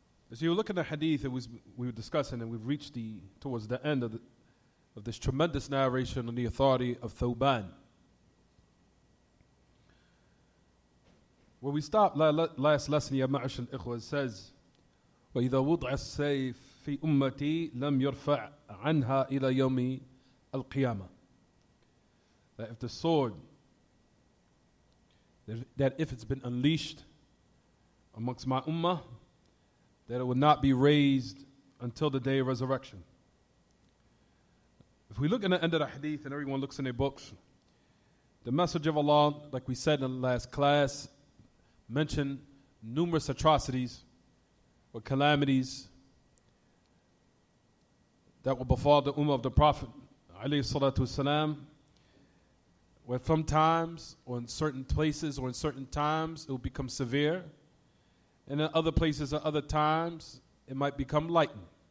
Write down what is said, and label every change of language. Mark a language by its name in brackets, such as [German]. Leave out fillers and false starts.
[English] As you look at the hadith we were discussing, and we've reached towards the end of this tremendous narration on the authority of Thawban. Where we stopped last lesson, [Arabic] Ya Ma'ashal Ikhwa, [English] says, [Arabic] وَإِذَا وُضْعَ السَّيْفِ فِي أُمَّتِي لَمْ يُرْفَعْ عَنْهَا إِلَى يَوْمِ الْقِيَامَةِ. [English] That if the sword, that if it's been unleashed amongst my ummah, that it will not be raised until the day of resurrection. If we look at the end of the hadith and everyone looks in their books, the Messenger of Allah, like we said in the last class, mentioned numerous atrocities or calamities that will befall the ummah of the Prophet alayhi salatu wasalam, where sometimes or in certain places or in certain times it will become severe, and in other places at other times it might become lightened.